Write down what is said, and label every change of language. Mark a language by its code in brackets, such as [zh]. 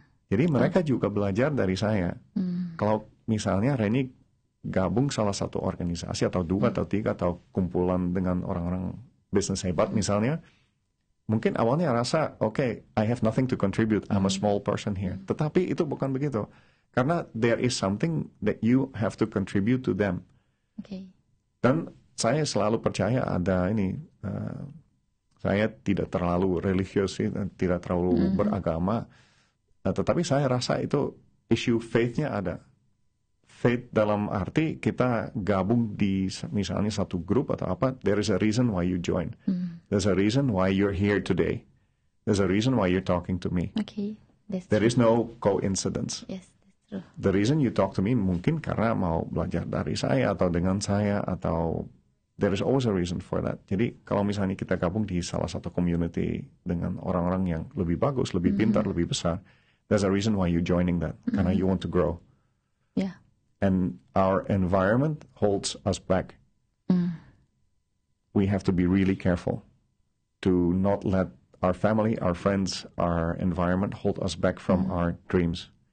[id] Jadi mereka juga belajar dari saya. Kalau misalnya Reni gabung salah satu organisasi atau dua atau tiga atau kumpulan dengan orang-orang bisnis hebat misalnya, mungkin awalnya rasa [en] okay, I have nothing to contribute, I'm a small person here. [id] Tetapi itu bukan begitu. [en] Karena there is something that you have to contribute to them. [id] Dan saya selalu percaya ada ini, saya tidak terlalu religius, tidak terlalu beragama, tetapi saya rasa itu issue faith-nya ada. Faith dalam arti kita gabung di misalnya satu grup atau apa, [en] there is a reason why you join. There's a reason why you're here today. There's a reason why you're talking to me. Okay, that's There true. is no coincidence. Yes, that's true. The reason you talk to me [id] mungkin karena mau belajar dari saya atau [en] dengan saya atau there is always a reason for that. [id] Jadi kalau misalnya kita gabung di salah satu community dengan orang-orang yang lebih bagus, lebih pintar, lebih besar, [en] there's a reason why you joining that. Karena you want to grow. Yeah. And our environment holds us back. We have to be really careful to not let our family, our friends, our environment hold us back from our dreams.